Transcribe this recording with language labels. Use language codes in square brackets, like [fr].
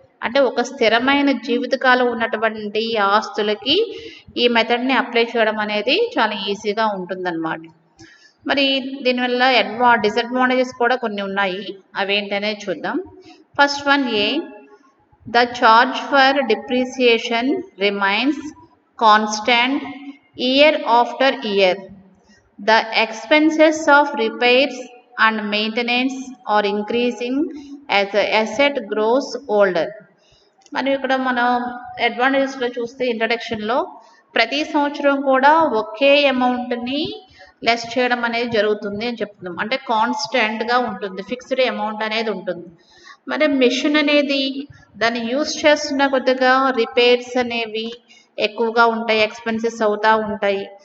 [te] అంటే ఒక స్థిరమైన జీవితకాలం ఉన్నటువంటి ఆస్తులకి ఈ మెథడ్ని అప్లై చేయడం అనేది చాలా ఈజీగా ఉంటుందన్నమాట. మరి దీనివల్ల డిసడ్వాంటేజెస్ కూడా కొన్ని ఉన్నాయి, అవేంటనే చూద్దాం. [en] First one A, the charge for depreciation remains constant year after year. The expenses of repairs and maintenance are increasing as the asset grows older. [te] మరి ఇక్కడ మనం అడ్వాంటేజెస్లో చూస్తే ఇంట్రడక్షన్లో ప్రతి సంవత్సరం కూడా ఒకే అమౌంట్ని లెస్ చేయడం అనేది జరుగుతుంది అని చెప్తున్నాం. అంటే కాన్స్టెంట్గా ఉంటుంది, ఫిక్స్డ్ అమౌంట్ అనేది ఉంటుంది. మరి మెషిన్ అనేది దాన్ని యూస్ చేస్తున్న కొద్దిగా రిపేర్స్ అనేవి ఎక్కువగా ఉంటాయి, ఎక్స్పెన్సెస్ అవుతూ ఉంటాయి.